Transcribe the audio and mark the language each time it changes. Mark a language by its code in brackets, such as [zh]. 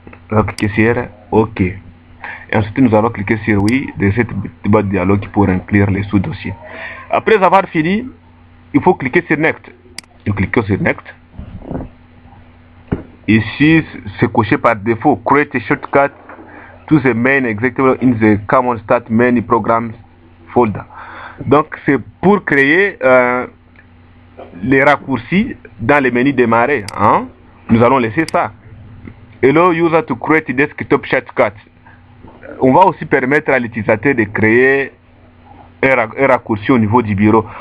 [fr] On va cliquer sur OK. Et ensuite, nous allons cliquer sur oui de cette petite boîte dialogue pour inclure les sous-dossiers. Après avoir fini, il faut cliquer sur Next. Nous cliquons sur Next. Ici, c'est coché par défaut. [en] Create a shortcut to the main executable in the common start menu programs folder. [fr] Donc, c'est pour créer les raccourcis dans les menus démarrer. Hein? Nous allons laisser ça. [en] Allow user to create desktop shortcuts. [fr] On va aussi permettre à l'utilisateur de créer un raccourci au niveau du bureau.